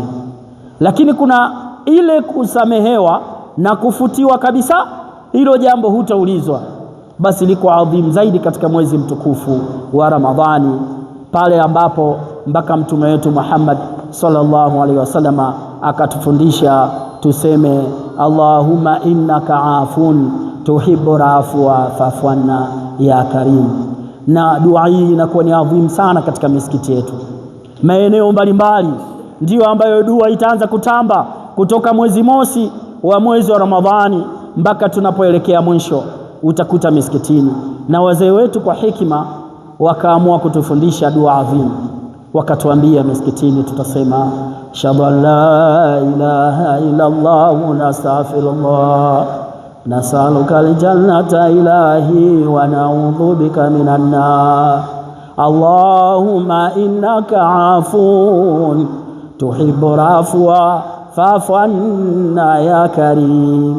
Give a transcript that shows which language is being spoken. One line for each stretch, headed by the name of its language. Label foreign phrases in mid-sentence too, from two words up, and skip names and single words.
Swahili: Lakini kuna ile kusamehewa na kufutiwa kabisa, hilo jambo hutaulizwa. Basi liko adhimu zaidi katika mwezi mtukufu wa Ramadhani, pale ambapo mpaka mtume wetu Muhammad
Arabic: صلى الله عليه وسلم
Swahili: akatufundisha tuseme
Arabic: اللهم إنك عفو تحب العفو فاعف عنا يا كريم.
Swahili: na dua hii inakuwa ni adhimu sana katika misikiti yetu. Maeneo mbalimbali ndiyo ambayo dua itaanza kutamba kutoka mwezi mosi wa mwezi wa Ramadhani mpaka tunapoelekea mwisho. Utakuta misikitini, na wazee wetu kwa hikima wakaamua kutufundisha dua adhimu, wakatuambia misikitini tutasema
Arabic: أشهد أن لا إله إلا الله ونستغفر الله نسألك الجنة إلهي ونعوذ بك من النار اللهم إنك عفو تحب العفو فاعف عنا يا كريم.